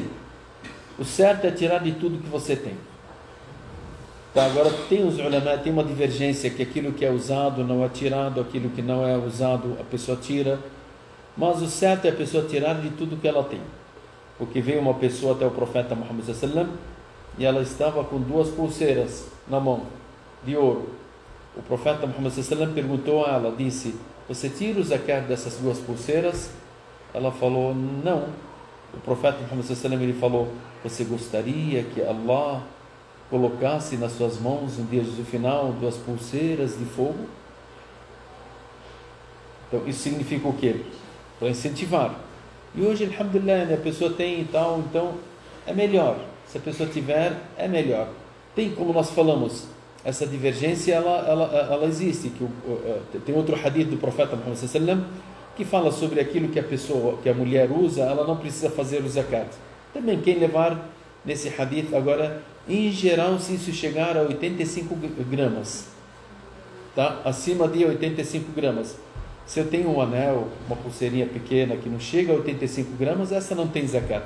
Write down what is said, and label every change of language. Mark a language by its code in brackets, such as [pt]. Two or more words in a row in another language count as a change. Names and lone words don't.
[pt] O certo é tirar de tudo que você tem. Tá, agora tem os ulama, tem uma divergência que aquilo que é usado não é tirado, aquilo que não é usado a pessoa tira. Mas o certo é a pessoa tirar de tudo que ela tem. Porque veio uma pessoa até o profeta Muhammad [ar] صلى الله عليه وسلم [pt] e ela estava com 2 pulseiras na mão, de ouro. O profeta Muhammad [ar] صلى الله عليه وسلم [pt] perguntou a ela, disse: você tira o zakat dessas 2 pulseiras? Ela falou: não. O profeta Muhammad [ar] صلى الله عليه وسلم, [pt] ele falou: você gostaria que Allah colocasse nas suas mãos no dia do final 2 pulseiras de fogo? Então isso significa o quê? Para incentivar. E hoje, alhamdulillah, a pessoa tem e tal, então é melhor. Se a pessoa tiver, é melhor. Tem, como nós falamos, essa divergência, ela existe. Tem outro hadith do profeta Muhammad [ar] صلى الله عليه وسلم [pt] que fala sobre aquilo que a mulher usa, ela não precisa fazer o zakat. Também quem levar nesse hadith agora, em geral, se isso chegar a 85 gramas, tá? Acima de 85 gramas. Se eu tenho um anel, uma pulseirinha pequena que não chega a 85 gramas, essa não tem zakat.